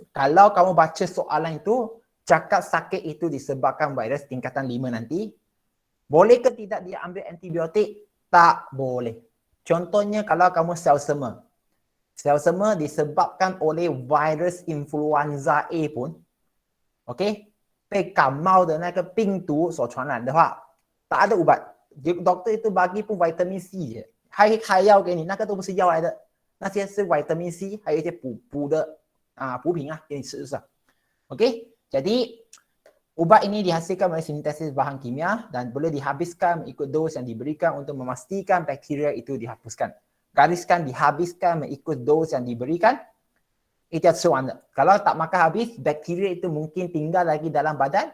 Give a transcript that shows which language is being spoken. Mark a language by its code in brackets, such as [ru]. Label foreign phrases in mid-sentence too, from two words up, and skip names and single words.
[ms] Kalau kamu baca soalan itu, cakap sakit itu disebabkan virus tingkatan 5 nanti, boleh ke tidak dia ambil antibiotik? Tak boleh. Contohnya kalau kamu selesema. Selesema disebabkan oleh virus influenza A pun. Okey? [zh] 被感冒的那个病毒所传染的话， [ms] tak ada ubat. Doktor itu bagi pun vitamin C je. [zh] 还开药给你，那个都不是药来的，那些是 vitamin C， 还有一些补的补品给你吃是。Okey? [ms] Jadi ubat ini dihasilkan oleh sintesis bahan kimia dan boleh dihabiskan mengikut dos yang diberikan untuk memastikan bakteria itu dihapuskan. Gariskan dihabiskan mengikut dos yang diberikan. Itu soalan. Kalau tak makan habis, bakteria itu mungkin tinggal lagi dalam badan.